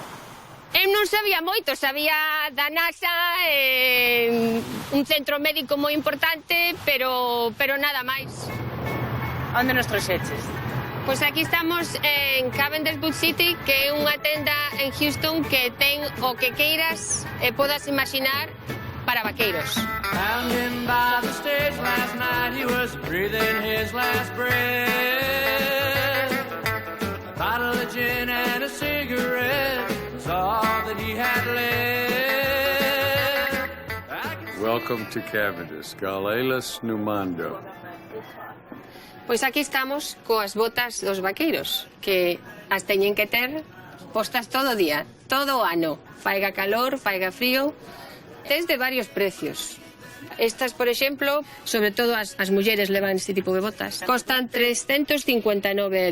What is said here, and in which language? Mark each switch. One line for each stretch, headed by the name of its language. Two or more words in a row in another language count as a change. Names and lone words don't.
Galician: Eu non sabía moito, sabía da NASA, un centro médico moi importante, pero nada máis. Onde nos trouxeches? Pois aquí estamos en Cavendish Boot City, que é unha tenda en Houston que ten o que queiras e podas imaginar para vaqueiros.
English: Found him by the stage last night. He was breathing his last breath. A bottle of gin and a cigarette was all that he had left. Welcome to Cavendish,
Galician: Galelas Numando. Pois aquí estamos coas botas dos vaqueiros, que as teñen que ter postas todo o día, todo o ano. Faiga calor, faiga frío. Tes de varios precios. Estas, por exemplo, sobre todo as mulleres levan este tipo de botas, costan $359.